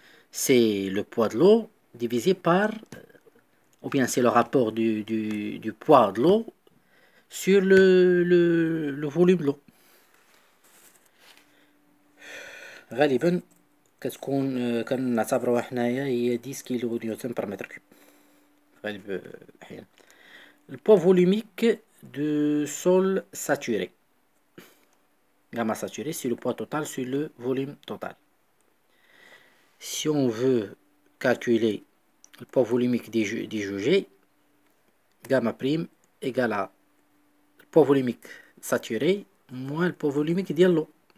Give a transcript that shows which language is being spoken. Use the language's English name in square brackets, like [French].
[French] C'est le poids de l'eau divisé par, ou bien c'est le rapport du poids de l'eau sur le volume de l'eau. [Arabic] غالبا كتكون كنعتبروها حنايا هي 10 كيلو نيوتن بار متر كوب غالب احيانا. [French] Le poids volumique de sol saturé. Gamma saturé, c'est le poids total sur le volume total. Si on veut calculer le poids volumique des jugés, gamma prime égale à le poids volumique saturé moins le poids volumique de l'eau.